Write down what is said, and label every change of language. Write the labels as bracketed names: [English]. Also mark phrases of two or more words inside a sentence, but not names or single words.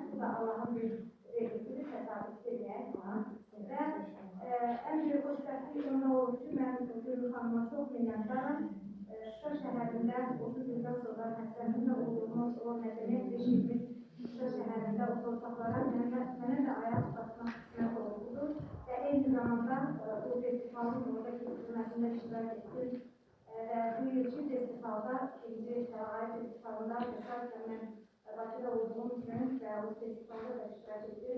[Turkish] Bu da Allah'ın bir sevgisi, tesadüf diye. Ve en büyük hoşbehtlik onun oldu ki ben Yıldız Hanım'a çok minnettarım. [Azerbaijani] Şuşa şəhərində 30 ildən sonra məktəbində olduğumuz o mədəniyyət beşiyimiz Şuşa şəhərində o torpaqlara mənə də ayaq basmaq qismət oldu. Və eyni zamanda bu festivalın orada keçirilməsində iştirak etdim. Və bu ilki festivalda, ikinci Şəlaay festivalında təsadüfən mən Bakıda olduğum üçün və bu festivalda da iştirak etdim.